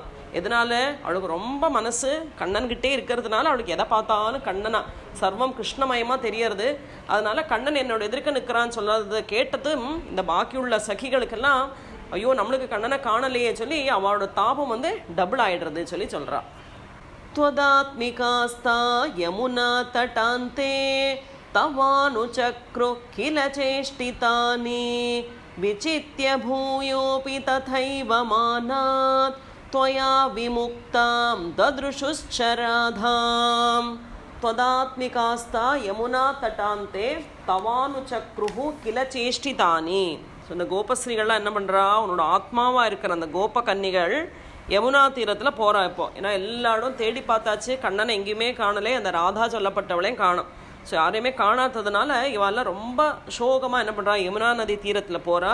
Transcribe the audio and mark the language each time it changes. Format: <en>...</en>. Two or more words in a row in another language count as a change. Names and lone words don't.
<ta>எதனால, அவளுக்கு ரொம்ப மனசு கண்ணன்கிட்டே இருக்கிறதுனால அவளுக்கு எதை பார்த்தாலும் கண்ணனா, சர்வம் கிருஷ்ணமயமா தெரியறது. அதனால கண்ணன் என்னோட எதிர்க்க நிற்கிறான்னு சொல்லாததை கேட்டதும் இந்த பாக்கியுள்ள சகிகளுக்கெல்லாம் ஐயோ நம்மளுக்கு கண்ணனை காணலையே சொல்லி அவளோட தாபம் டபுள் ஆயிடுறது சொல்லி சொல்றா.</ta> <sa>त्वदात्मिकास्ता यमुना तटान्ते तवानुचक्रो किल चेष्टितानि विचित्य भूयोऽपि तथैव मानात् त्वया विमुक्तां ददृशुश्चराधां. त्वदात्मिकास्ता यमुना तटान्ते तवानुचक्रुः किल चेष्टितानि.</sa> <ta>ஸோ இந்த கோபஸ்ரீகள்லாம் என்ன பண்ணுறா, உன்னோட ஆத்மாவாக இருக்கிற அந்த கோப கன்னிகள் யமுனா தீரத்தில் போகிறா இப்போ. ஏன்னா எல்லா இடம் தேடி பார்த்தாச்சு, கண்ணனை எங்கேயுமே காணலே, அந்த ராதா சொல்லப்பட்டவளையும் காணும். ஸோ யாரையுமே காணாததுனால இவெல்லாம் ரொம்ப சோகமாக என்ன பண்ணுறா, யமுனா நதி தீரத்தில் போகிறா.</ta>